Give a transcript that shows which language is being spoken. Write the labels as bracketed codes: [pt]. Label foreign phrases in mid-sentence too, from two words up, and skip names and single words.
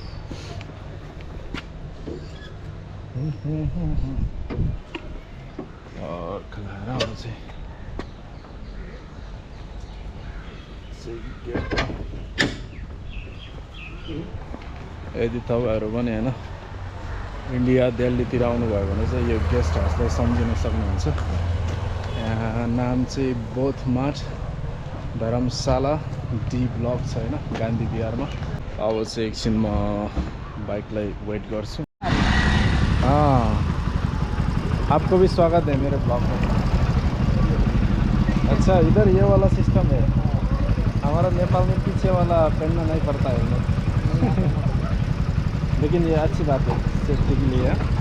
[ne] खलाएर अब चाहिँ यदि तपाईँहरू पनि होइन इन्डिया दिल्लीतिर आउनुभयो भने चाहिँ यो गेस्ट हाउसलाई सम्झिन सक्नुहुन्छ। यहाँ नाम चाहिँ बोथ मार्ट धर्मशाला डी ब्लक छ होइन, गान्धी विहारमा। अब चाहिँ एकछिन म बाइकलाई वेट गर्छु। [hi] आपको भी स्वागत है मेरे ब्लॉग में। अच्छा, इधर ये वाला सिस्टम है। हमारा नेपाल में पीछे वाला पहनना नहीं पड़ता है लेकिन ये अच्छी बात है, सेफ्टी के लिए।